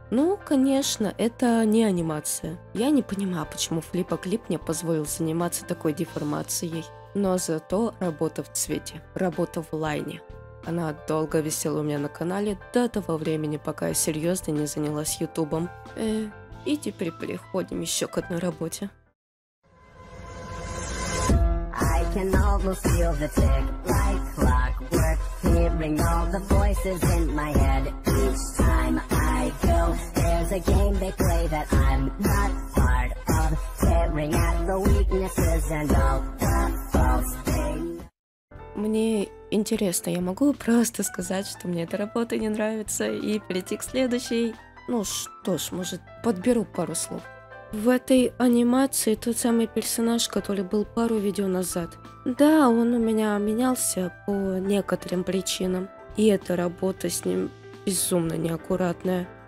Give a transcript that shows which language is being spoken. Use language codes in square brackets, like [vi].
[ru] Ну, конечно, это не анимация. Я не понимаю, почему Флиппа-клип мне позволил заниматься такой деформацией. Но зато работа в цвете, работа в лайне. Она долго висела у меня на канале до того времени, пока я серьезно не занялась ютубом. И теперь переходим еще к одной работе. [en] I can almost feel the tick like clockwork, hearing all the voices in my head. Each time I go, there's a game they play that I'm not part of, staring at the weaknesses and all the false things. [ru] Мне интересно, я могу просто сказать, что мне эта работа не нравится, и перейти к следующей? Ну что ж, может, подберу пару слов. В этой анимации тот самый персонаж, который был пару видео назад. Да, он у меня менялся по некоторым причинам, и эта работа с ним безумно неаккуратная.